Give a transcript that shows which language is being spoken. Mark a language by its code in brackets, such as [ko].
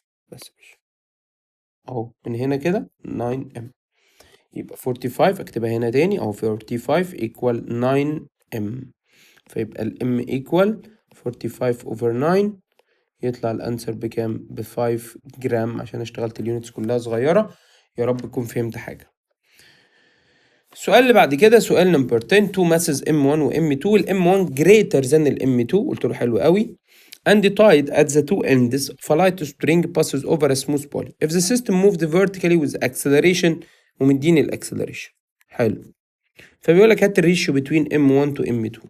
[ar] بس مش اهو من هنا كده 9 ام، يبقى 45 اكتبها هنا تاني اهو 45 equal 9 ام، فيبقى الام [en] equal 45 over 9 [ar] يطلع الانسر بكام؟ ب 5 جرام، عشان اشتغلت اليونتس كلها صغيرة. يا رب تكون فهمت حاجة. السؤال اللي بعد كده سؤال نمبر 10. [en] two masses M1 و M2، وال M1 greater than ال M2. [ar] قلت له حلو قوي. [en] and tied at the two ends of a light string passes over a smooth poly if the system moved vertically with acceleration، [ar] ومديني الاكسلريشن. حلو. فبيقول لك هات الريشيو بين M1 to M2.